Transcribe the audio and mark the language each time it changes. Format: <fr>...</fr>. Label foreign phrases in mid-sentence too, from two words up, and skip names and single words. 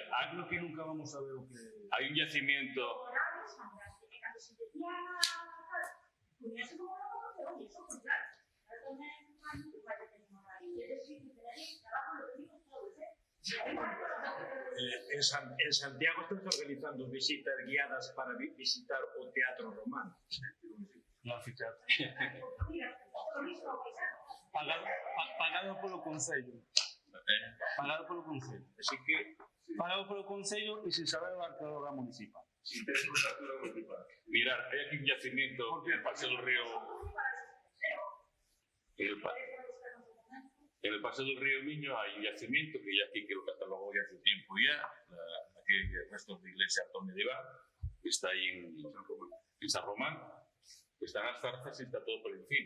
<es>creo que nunca vamos a ver lo que. Hay un yacimiento. En Santiago están organizando visitas guiadas para visitar o Teatro Romano.</es> <gl>No anfiteatro. Pagado polo Concello. Pagado polo Concello. Así que, pagado polo Concello e sin saber a arqueóloga municipal.</gl> <es>Sin tener una arqueóloga municipal. Mirar, hay aquí un yacimiento en el Paseo del Río. En el Paseo del Río Miño hay un yacimiento que ya aquí que lo catalogó ya hace tiempo ya, aquí hay restos de iglesia medieval, que está ahí en San Román, que están las zarzas y está todo por encima.</es>